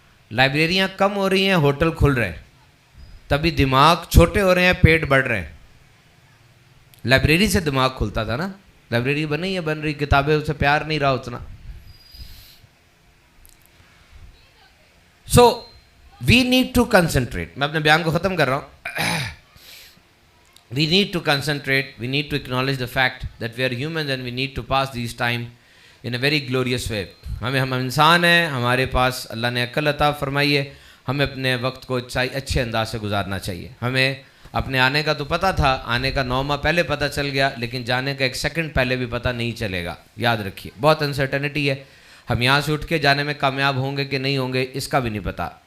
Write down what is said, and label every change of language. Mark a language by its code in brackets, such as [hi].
[ur] لائبریریاں کم ہو رہی ہیں, ہوٹل کھل رہے ہیں, تبھی دماغ چھوٹے ہو رہے ہیں, پیٹ بڑھ رہے ہیں. لائبریری سے دماغ کھلتا تھا نا, لائبریری بن رہی, کتابیں اسے پیار نہیں رہا اتنا. [en] So we need to concentrate. [ur] میں اپنے بیان کو ختم کر رہا ہوں. [en] We need to concentrate, we need to acknowledge the fact that we are humans and we need to pass this time in a very glorious way. [ur] ہم انسان ہیں, ہمارے پاس اللہ نے عقل عطا فرمائی ہے, ہمیں اپنے وقت کو اچھے انداز سے گزارنا چاہیے. ہمیں اپنے آنے کا تو پتہ تھا, آنے کا 9 ماہ پہلے پتہ چل گیا, لیکن جانے کا 1 سیکنڈ پہلے بھی پتہ نہیں چلے گا. یاد رکھیے, بہت انسرٹنٹی ہے. ہم یہاں سے اٹھ کے جانے میں کامیاب ہوں گے کہ نہیں ہوں گے اس کا بھی نہیں پتہ.